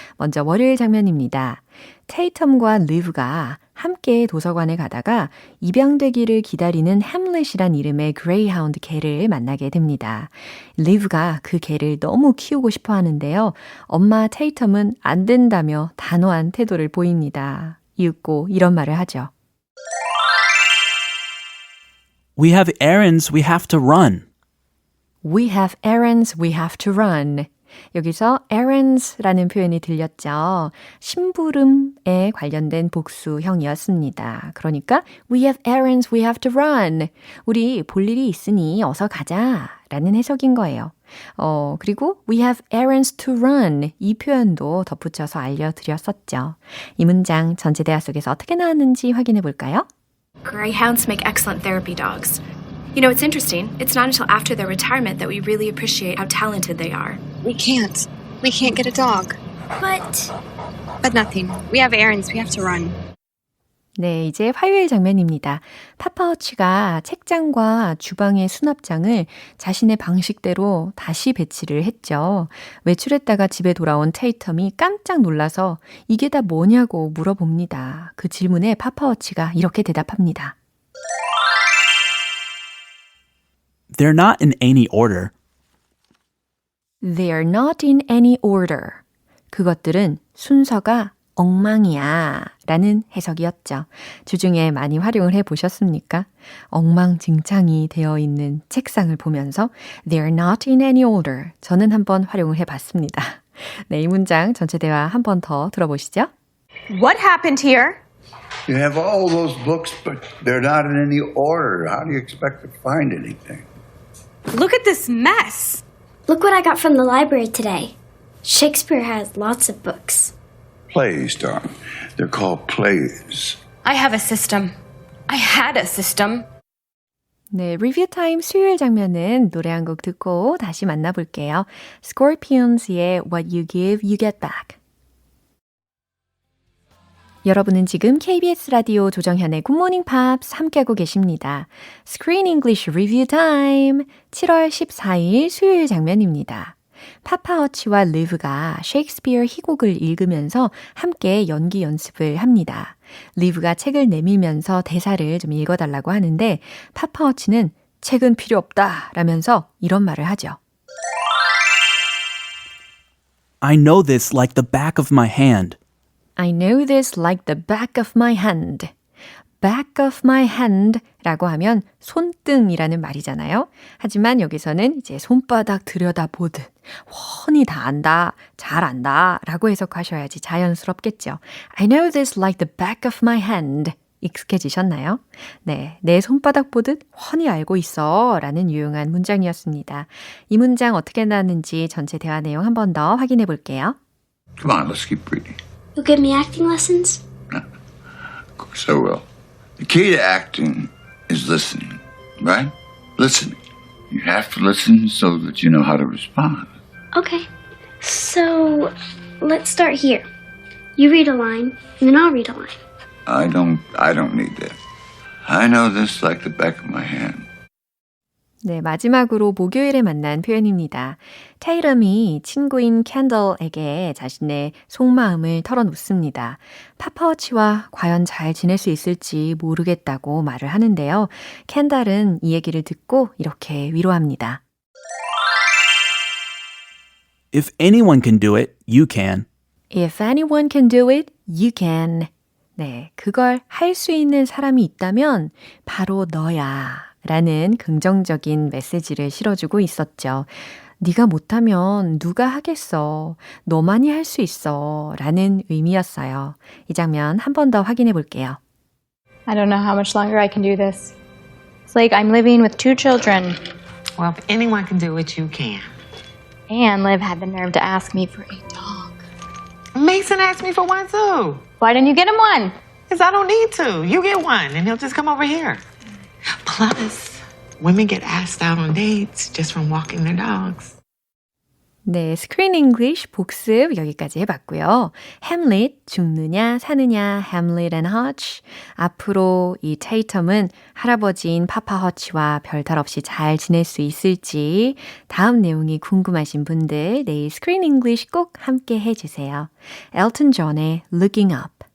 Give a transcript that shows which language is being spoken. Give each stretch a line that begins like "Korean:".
Korean: 먼저 월요일 장면입니다. 테이텀과 리브가 함께 도서관에 가다가 입양되기를 기다리는 햄릿이란 이름의 그레이하운드 개를 만나게 됩니다. 리브가 그 개를 너무 키우고 싶어 하는데요. 엄마 테이텀은 안 된다며 단호한 태도를 보입니다. 이윽고 이런 말을 하죠.
English: We have errands we have to run. We have errands we have to run.
Korean: 여기서 errands라는 표현이 들렸죠. 심부름에 관련된 복수형이었습니다.
English: 그러니까 we have errands we have to run.
Korean: 우리 볼 일이 있으니 어서 가자 라는 해석인 거예요. 그리고
English: we have errands to run
Korean: 이 표현도 덧붙여서 알려드렸었죠. 이 문장 전체 대화 속에서 어떻게 나왔는지 확인해 볼까요?
English: Greyhounds make excellent therapy dogs. You know, it's interesting. It's not until after their retirement that we really appreciate how talented they are. We can't. We can't get a dog. But nothing. We have errands we have to run.
Korean: 네, 이제 화요일 장면입니다. 파파워치가 책장과 주방의 수납장을 자신의 방식대로 다시 배치를 했죠. 외출했다가 집에 돌아온 테이텀이 깜짝 놀라서 이게 다 뭐냐고 물어봅니다. 그 질문에 파파워치가 이렇게 대답합니다.
English: They're not in any order. They're not in any order.
Korean: 그것들은 순서가 엉망이야 라는 해석이었죠. 주중에 많이 활용을 해보셨습니까? 엉망진창이 되어 있는 책상을 보면서
English: They're not in any order.
Korean: 저는 한번 활용을 해봤습니다. 네, 이 문장 전체 대화 한 번 더 들어보시죠.
English: What happened here? You have all those books, but they're not in any order. How do you expect to find anything? Look at this mess. Look what I got from the library today. Shakespeare has lots of books. Plays, darling. They're called plays. I have a system. I had a system.
Korean: 네, 리뷰 타임 수요일 장면은 노래 한 곡 듣고 다시 만나볼게요.
English: Scorpions의 What You Give, You Get Back.
Korean: 여러분은 지금 KBS 라디오 조정현의 굿모닝 팝스 함께하고 계십니다. Screen English Review Time 7월 14일 수요일 장면입니다. 파파워치와 리브가 셰익스피어 희곡을 읽으면서 함께 연기 연습을 합니다. 리브가 책을 내밀면서 대사를 좀 읽어달라고 하는데 파파워치는 책은 필요 없다 라면서 이런 말을 하죠.
English: I know this like the back of my hand. I know this like the back of my hand. back of my hand
Korean: 라고 하면 손등이라는 말이잖아요. 하지만 여기서는 이제 손바닥 들여다보듯 훤히 다 안다, 잘 안다 라고 해석하셔야지 자연스럽겠죠.
English: I know this like the back of my hand.
Korean: 익숙해지셨나요? 네, 내 손바닥 보듯 훤히 알고 있어 라는 유용한 문장이었습니다. 이 문장 어떻게 나왔는지 전체 대화 내용 한 번 더 확인해 볼게요.
English: Come on, let's keep reading. You'll give me acting lessons? Of course I will. The key to acting is listening, right? Listening. You have to listen so that you know how to respond. Okay. So, let's start here. You read a line, and then I'll read a line. I don't need that. I know this like the back of my hand.
Korean: 네, 마지막으로 목요일에 만난 표현입니다. 테이럼이 친구인 캔들에게 자신의 속마음을 털어놓습니다. 파파워치와 과연 잘 지낼 수 있을지 모르겠다고 말을 하는데요. 캔들은 이 얘기를 듣고 이렇게 위로합니다.
English: If anyone can do it, you can. If anyone can do it, you can.
Korean: 네, 그걸 할 수 있는 사람이 있다면 바로 너야. 라는 긍정적인 메시지를 실어주고 있었죠. 네가 못하면 누가 하겠어. 너만이 할 수 있어. 라는 의미였어요. 이 장면 한 번 더 확인해 볼게요.
English: I don't know how much longer I can do this. It's like I'm living with 2 children. Well, if anyone can do it, you can. And Liv had the nerve to ask me for a dog. Mason asked me for one too. Why didn't you get him one? Because I don't need to. You get one, and he'll just come over here. Plus, women get asked out on dates just from walking their dogs.
Korean: 네, Screen English 복습 여기까지 해봤고요. Hamlet, 죽느냐 사느냐, Hamlet and Hutch. 앞으로 이 테이텀은 할아버지인 파파 허치와 별탈 없이 잘 지낼 수 있을지 다음 내용이 궁금하신 분들 내일 Screen English 꼭 함께 해주세요.
English: Elton John의 Looking Up.